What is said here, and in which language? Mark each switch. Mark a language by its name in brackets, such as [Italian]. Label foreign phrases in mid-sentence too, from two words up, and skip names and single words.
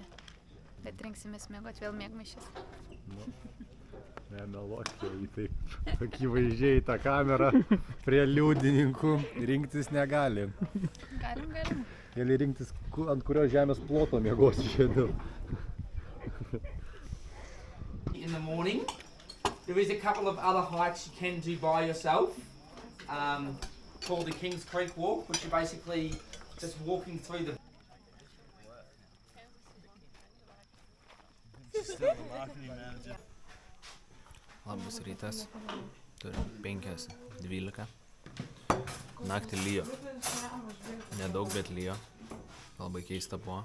[Lithuanian] Bet rinksimės miegot vėl miegmaišis. Nemeluokite į taip akivaizdžiai tą kamerą prie liudininkų. Rinktis negali. Galim. Gali rinktis, ant kurios žemės ploto miegosi šiandien. [English] In the morning, there is a couple of other hikes you can do by yourself, called the Kings Creek Walk, which are basically just walking through the. [Lithuanian] Labas rytas, turim 5:12. Naktį lyjo. Nedaug, bet lyjo. Labai keista buvo.